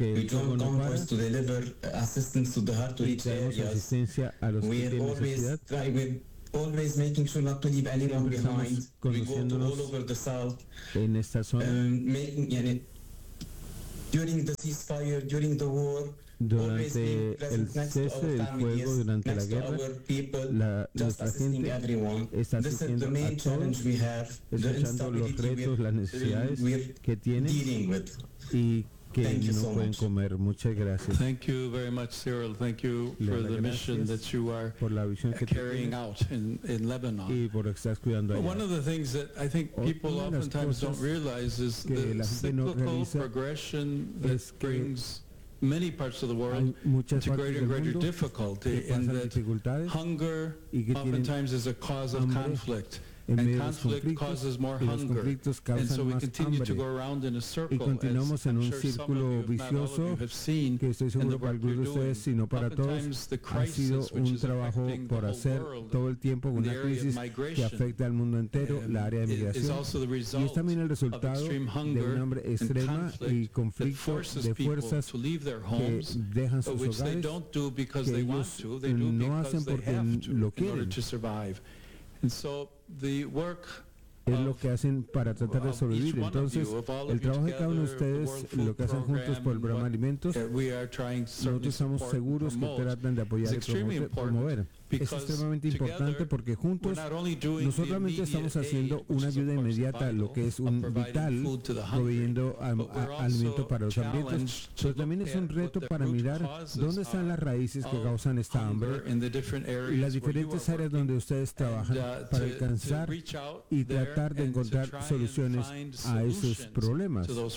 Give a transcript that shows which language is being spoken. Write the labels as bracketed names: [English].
[English] we don't compromise to deliver assistance to the hard-to-reach areas. We are always trying with always making sure not to leave anyone behind. We go to all over the south. [Spanish] En esta zona. [English] Making it during the ceasefire, during the war. [Spanish] Durante el cese del fuego, durante la guerra, nuestra gente está asistiendo a todos, escuchando los retos, las necesidades que tienen y que no pueden comer. Muchas gracias. [English] Thank you very much, Cyril. Thank you for the mission that you are carrying out in Lebanon. [Spanish] Y por lo que estás cuidando allá. [English] One of the things that I think people oftentimes don't realize is the cyclical progression that brings many parts of the world to greater and greater difficulty in that hunger oftentimes is a cause of conflict and conflict causes more hunger and so we continue to go around in a circle and I'm sure some of you have seen in the work you're doing oftentimes the crisis which is affecting the whole world the area of migration is also the result of extreme hunger and conflict that forces people to leave their homes which they don't do because they want to they do because they have to in order to survive. And so the work [Spanish] es lo que hacen para tratar de sobrevivir. Entonces, el trabajo de cada uno de ustedes, lo que hacen juntos por el programa Alimentos, nosotros estamos seguros que tratan de apoyar y promover. Es extremadamente importante porque juntos, no solamente estamos haciendo una ayuda inmediata, lo que es un vital, proveyendo alimento para los hambrientos, pero también es un reto para mirar dónde están las raíces que causan esta hambre y las diferentes áreas donde ustedes trabajan para alcanzar y tratar de encontrar soluciones a esos problemas.